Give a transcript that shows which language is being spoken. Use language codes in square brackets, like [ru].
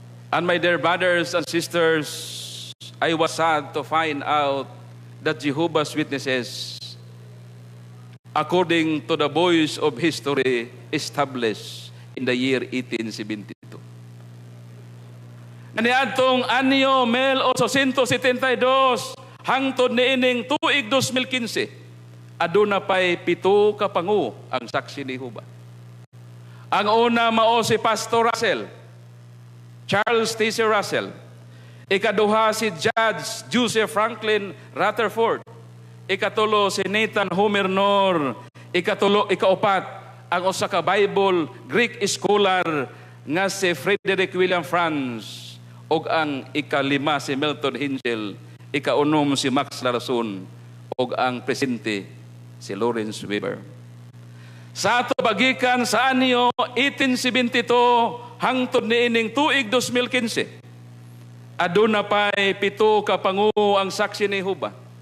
[en] And my dear brothers and sisters, I was sad to find out that Jehovah's Witnesses, according to the voice of history, established in the year 1872. [ceb] Kaniadtong anyo 1872 hangtod niining tuig 2015, aduna pay 7 ka pangu ang saksi ni Jehova. Ang una mao si Pastor Russell, Charles T.C. Russell. Ikaduha si Judge Joseph Franklin Rutherford. Ikatulo si Nathan Homer Nor. Ikaupat ang usa ka [en] Bible Greek scholar [ceb] nga si Frederick William Franz. Og ang ikalima si Milton Hinchel. Ikaunom si Max Larason. Og ang presente si Lawrence Weber. Sa ato bagikan sa anyo 1872 hangtod niining tuig 2015. Aduna pay 7 ka pangu ang saksi ni Jehova.